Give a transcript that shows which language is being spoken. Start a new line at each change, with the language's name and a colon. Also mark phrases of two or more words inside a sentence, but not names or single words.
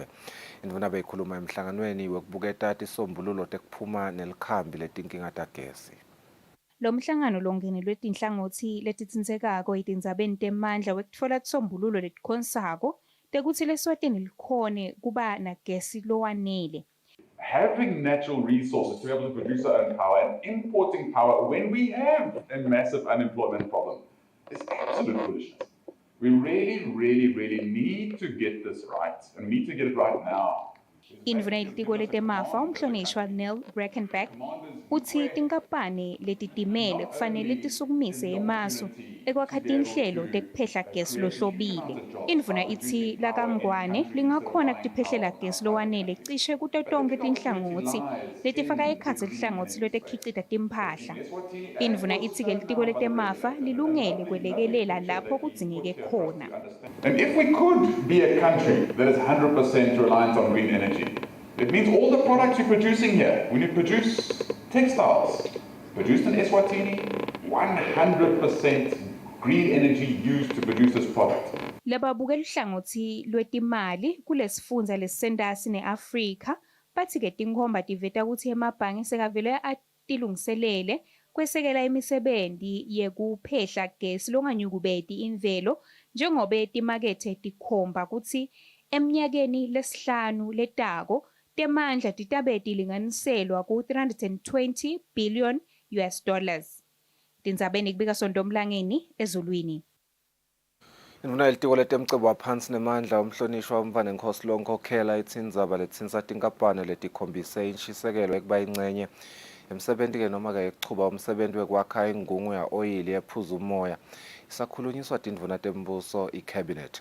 Swati: Indvuna beyikhuluma emhlanganweni wekubuketa tisombululo tekuphuma nelikhambi letinkinga tagesi. Lo mhlangano longenelwe tinhlangothi letitsindzekako etindzabeni temandla wekutfola tisombululo letikhonsako tekuthi leSwatini likhone kuba nagesi lowanele.
English: Having natural resources to be able to produce our own power and importing power when we have a massive unemployment problem is absolute foolishness. We really need to get this right, and we need to get it right now.
Swati: Indvuna yelitiko letemafa umhlonishwa Neil Reichenberg uthi tinkampani letitimele kufanele tisukumise emasu ekwakha tinhlelo tekuphehla gesi lohlobile. Indvuna ithi lakangwane lingakhona kutiphehlela gesi lowanele cishe kuto tonkhe tinhlangothi letifaka ekhatsi lihlangothi lwetekhicita timphahla. Indvuna ithi-ke litiko letemafa lilungele kwelekelela lapho kudzingeke khona.
English: And if we could be a country that is 100% reliant on green energy, it means all the products we're producing here, when you produce textiles, produced in Eswatini, 100% green energy used to produce this product.
Swati: Lababukela uhlangothi lwetimali kulesifundza lesisentasi neAfrika bathi-ke tinkhomba tiveta ukuthi emabhange sekavele atilungiselele kwesekela imisebenti yekuphehla gesi longanyukubeti imvelo njengoba timakethe tikhomba ukuthi Eminyakeni lesihlanu letako, temandla titabe tilinganiselwa ku 320
English: billion US dollars.
Swati: Tindzabeni kubika Sondomlangeni ezulwini. Indvuna yelitiko letemcebo waphansi nemandla umhlonishwa umvane Kusile Nkhokhela ithi indzaba letsinsa tinkampane letikhombise inshisekelo ekuba ingcenye emsebenti-ke noma-ke ekuchuba umsebenti wekwakha ingungu ya-oyili ephuza umoya isakhulunyiswa tindvuna tembuso i-cabinet.